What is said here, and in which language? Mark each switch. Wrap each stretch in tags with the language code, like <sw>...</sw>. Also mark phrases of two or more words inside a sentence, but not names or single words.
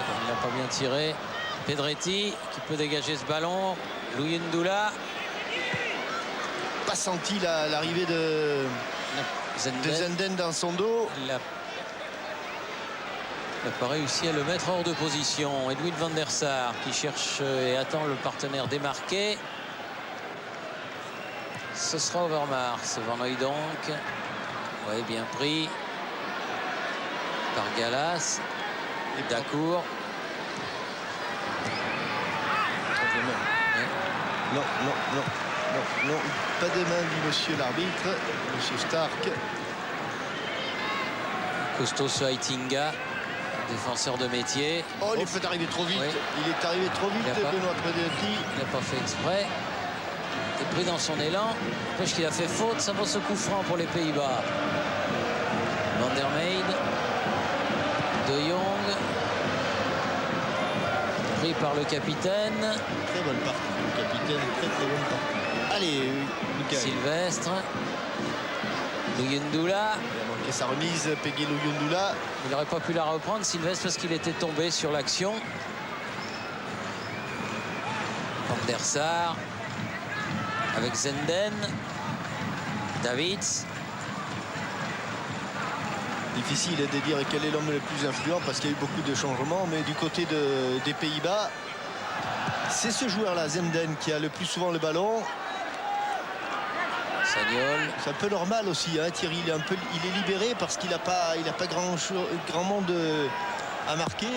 <fr>Ouais, il n'a pas bien tiré. Pedretti qui peut dégager ce ballon. Louis Ndoula. Pas senti l'arrivée de Zenden dans son dos. Il n'a pas réussi à le mettre hors de position. Edwin van der Sar qui cherche et attend le partenaire démarqué. Ce sera Overmars. Van Hooijdonk. Oui, bien pris. Par Gallas. Et Dacour. Non, non, non, non, non, pas de main dit monsieur l'arbitre, monsieur Stark. Costaud sur Aitinga, défenseur de métier. Oh, il est peut-être arrivé trop vite. Oui. Il est arrivé trop vite, Il a pas- Benoît Predetti. Il n'a pas fait exprès. Il est pris dans son élan. N'empêche qu'il a fait faute. Ça vaut ce coup franc pour les Pays-Bas. Van der Meijden. De Jong. Pris par le capitaine. Très bonne partie, le capitaine, très bonne partie. Allez, Lucas. Sylvestre. Luyendula. Il a manqué sa remise, Peggy Luyendula. Il n'aurait pas pu la reprendre, Sylvestre, parce qu'il était tombé sur l'action. Van der Sar. Avec Zenden. Davids. Difficile de dire quel est l'homme le plus influent parce qu'il y a eu beaucoup de changements, mais du côté des Pays-Bas, c'est ce joueur-là, Zenden, qui a le plus souvent le ballon. Sagnol. C'est un peu normal aussi, hein, Thierry. Il est libéré parce qu'il n'a pas grand monde à marquer.</fr>